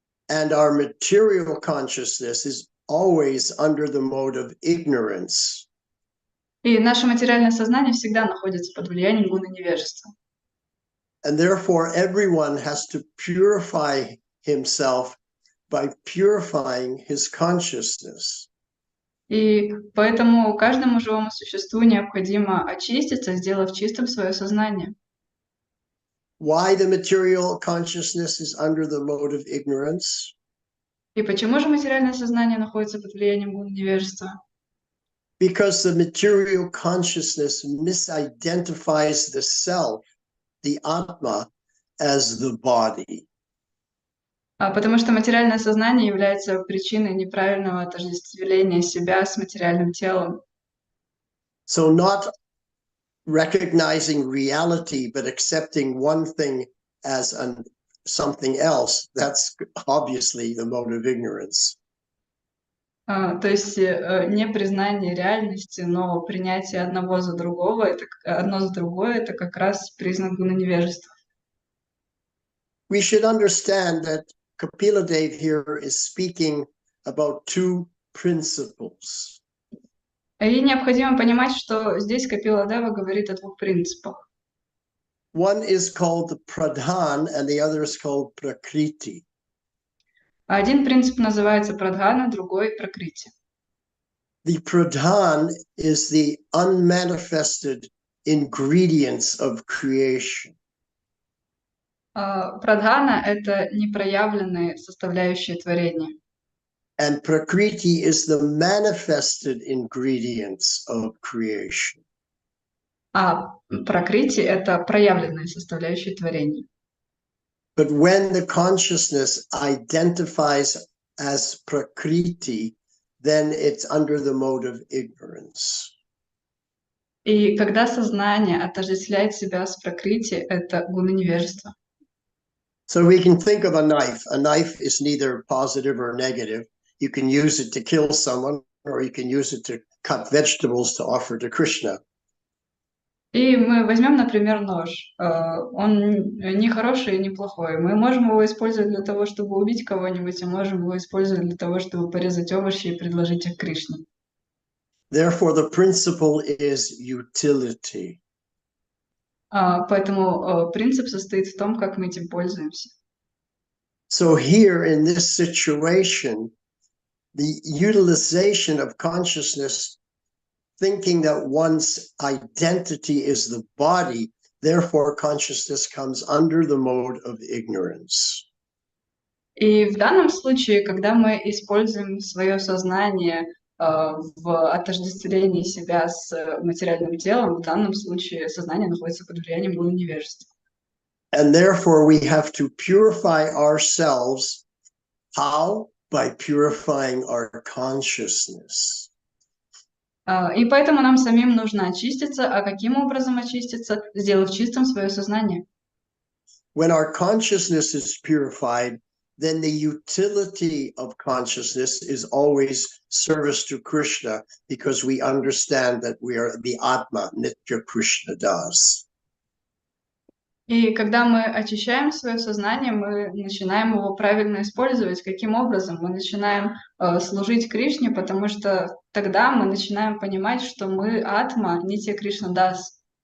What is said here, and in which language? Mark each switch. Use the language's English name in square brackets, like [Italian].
[English] And our material consciousness is always under the mode of ignorance. [Russian] И наше материальное сознание всегда находится под влиянием гуны невежества. [English] And therefore, everyone has to purify himself by purifying his consciousness. [Russian] И поэтому каждому живому существу необходимо очиститься, сделав чистым свое сознание. [English] Why the material consciousness is under the mode of ignorance? [Russian] И почему же материальное сознание находится под влиянием гуны невежества? [English] Because the material consciousness misidentifies the self, the Atma, as the body. [Russian] Потому что материальное сознание является причиной неправильного отождествления себя с материальным телом. [English] So not recognizing reality, but accepting one thing as something else, that's obviously the mode of ignorance. [Russian] То есть не признание реальности, но принятие одного за другого, одно за другое, это как раз признак гуна невежества. [English] We should understand that Kapila Dev here is speaking about two principles. [Russian] И необходимо понимать, что здесь Капила Дева говорит о двух принципах. [English] One is called the pradhan and the other is called prakriti. [Russian] Один принцип называется прадхана, другой пракрити. [English] The pradhan is the unmanifested ingredients of creation. [Russian] Прадхана — это непроявленные составляющие творения. [English] And prakriti is the manifested ingredients of creation. [Russian] А пракрити — это проявленные составляющие творения. [English] But when the consciousness identifies as prakriti, then it's under the mode of ignorance. [Russian] И когда сознание отождествляет себя с пракрити, это гуна невежества. [English] So we can think of a knife. A knife is neither positive or negative. You can use it to kill someone, or you can use it to cut vegetables to offer to Krishna. [Russian] И мы возьмем, например, нож. Он не хороший и не плохой. Мы можем его использовать для того, чтобы убить кого-нибудь, а можем его использовать для того, чтобы порезать овощи и предложить их Кришне. [English] Therefore, the principle is utility. [Russian] Поэтому принцип состоит в том, как мы этим пользуемся. [English] So here in this situation, the utilization of consciousness, thinking that one's identity is the body, therefore consciousness comes under the mode of ignorance. [Russian] И в данном случае, когда мы используем свое сознание в отождествлении себя с материальным телом, в данном случае сознание находится под влиянием моего невежества. [English] And therefore we have to purify ourselves. How? By purifying our consciousness. [Russian] И поэтому нам самим нужно очиститься. А каким образом очиститься? Сделав чистым свое сознание. [English] When our consciousness is purified, then the utility of consciousness is always service to Krishna, because we understand that we are the Atma, Nitya Krishna Das. [Russian] И когда мы очищаем свое сознание, мы начинаем его правильно использовать. Каким образом? Мы начинаем служить Кришне, потому что тогда мы начинаем понимать, что мы Атма, Нитья Кришна Дас.